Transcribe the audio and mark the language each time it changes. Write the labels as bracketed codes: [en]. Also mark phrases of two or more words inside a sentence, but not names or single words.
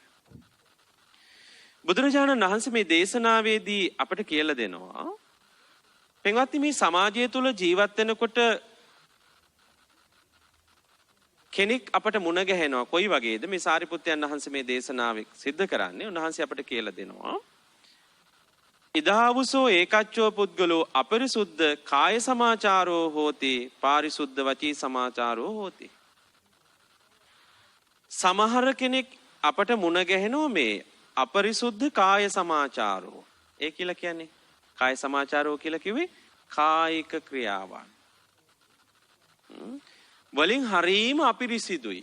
[si] බුදුරජාණන් වහන්සේ මේ දේශනාවේදී අපට කියලා දෙනවා පින්වත්නි මේ සමාජය තුළ ජීවත් වෙනකොට කෙනෙක් අපට මුණ ගැහෙනවා. කොයි වගේද? මේ සාරිපුත්තයන් වහන්සේ මේ දේශනාවේ සිද්ධ කරන්නේ. උන්වහන්සේ අපට කියලා දෙනවා [pi] ඉදාවුසෝ ඒකච්චෝ පුද්ගලෝ අපරිසුද්ධ කාය සමාචාරෝ හෝති පාරිසුද්ධ වචී සමාචාරෝ හෝති. [si] සමහර කෙනෙක් අපට මුණ ගැහෙනවා මේ [pi] අපරිසුද්ධ කාය සමාචාරෝ. [si] ඒ කියලා කියන්නේ [pi] කාය සමාචාරෝ [si] කියලා කිව්වේ කායික ක්‍රියාවන්. වලින් හරීම අපිරිසිදුයි.